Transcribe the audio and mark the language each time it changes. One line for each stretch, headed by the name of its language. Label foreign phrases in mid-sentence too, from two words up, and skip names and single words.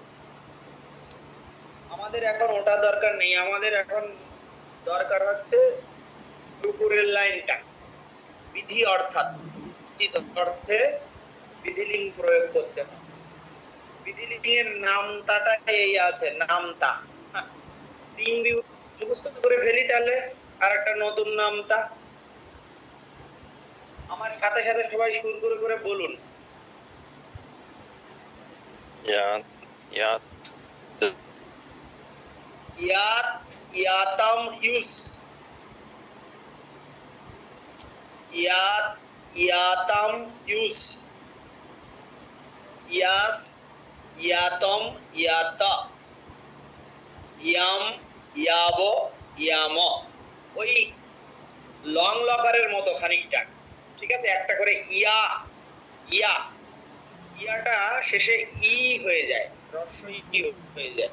Bangla: আমাদের এখন ওটা দরকার নেই, আমাদের এখন দরকার হচ্ছে উপরের লাইনটা, বিধি অর্থাৎ উচিত অর্থে বিধিলিঙ্গ প্রয়োগ করতে হবে। বিধিলিঙ্গের নামতাটা এই আছে, নামতা। তিন মুখস্থ করে ফেলি, তাহলে আর একটা নতুন নামতা। আমার সাথে সাথে সবাই সুর করে করে বলুন।
Sanskrit: ইয়াত ইয়াত ইয়াত ইয়াতাম ইউস। ইয়াত ইয়াতাম ইউস। ইয়াস ইয়াতম ইয়াতা। ইয়াম ইয়াব ইয়াম।
Bangla: ওই লং লকারের মতো খানিকটা, ঠিক আছে? একটা করে ইয়া ইয়া, ইয়াটা শেষে ই হয়ে যায়, হ্রস্ব ই হয়ে যায়।